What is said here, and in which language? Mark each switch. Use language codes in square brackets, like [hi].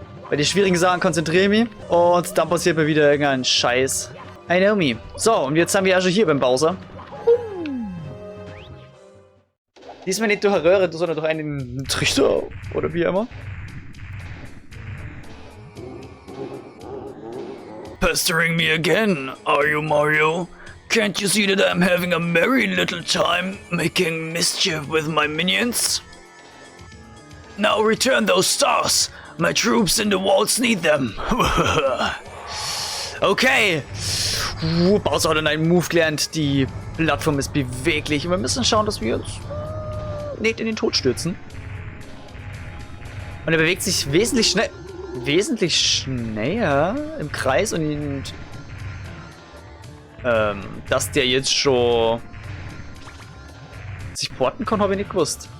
[de] Bei den schwierigen Sachen konzentriere ich mich. Und dann passiert mir wieder irgendein Scheiß. [en] I know me. [de] So, und jetzt haben wir also hier beim Bowser. Diesmal nicht durch eine Röhre, sondern durch einen Trichter oder wie immer. [en] Pestering me again, are you, Mario? Can't you see that I'm having a merry little time making mischief with my minions? Now return those stars! My troops in the walls need them! Okay! [de] Bowser hat dann einen Move gelernt, die Plattform ist beweglich und wir müssen schauen, dass wir uns nicht in den Tod stürzen. Und er bewegt sich wesentlich schneller im Kreis und dass der jetzt schon sich porten kann, habe ich nicht gewusst.